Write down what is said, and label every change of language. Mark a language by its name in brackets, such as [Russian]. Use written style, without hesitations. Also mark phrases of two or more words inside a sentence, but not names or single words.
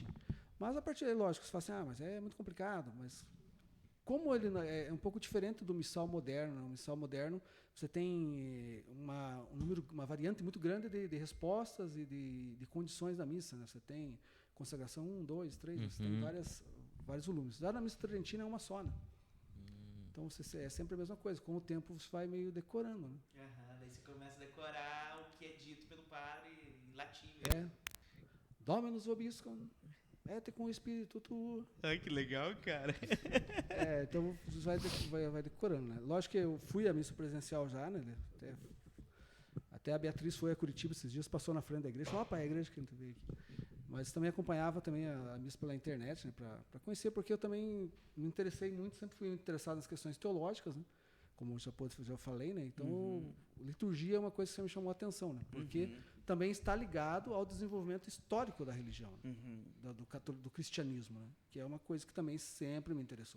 [Portuguese] Mas a partir daí, lógico, você fala assim, mas é muito complicado, mas como ele é um pouco diferente do missal moderno, no missal moderno você tem uma variante muito grande de respostas e de condições da missa, né? Você tem consagração 1, 2, 3, você tem vários volumes. Já na missa tridentina é uma só, né? Então é sempre a mesma coisa. Com o tempo você vai meio decorando, né? Daí você começa a decorar o que é dito pelo padre em latim. [Latin] Dominus vobiscum, et cum spiritu tuo. [Portuguese] Ai, que legal, cara. Então você vai decorando, né? Lógico que eu fui à missa presencial já, né? Até a Beatriz foi a Curitiba esses dias, passou na frente da igreja, falou, é a igreja que a gente veio aqui. Mas também acompanhava também a missa pela internet, né, para conhecer, porque eu também me interessei muito, sempre fui interessado nas questões teológicas, né, como eu já falei, né, então liturgia é uma coisa que sempre me chamou a atenção, né, porque também está ligado ao desenvolvimento histórico da religião, né, do cristianismo, né, que é uma coisa que também sempre me interessou.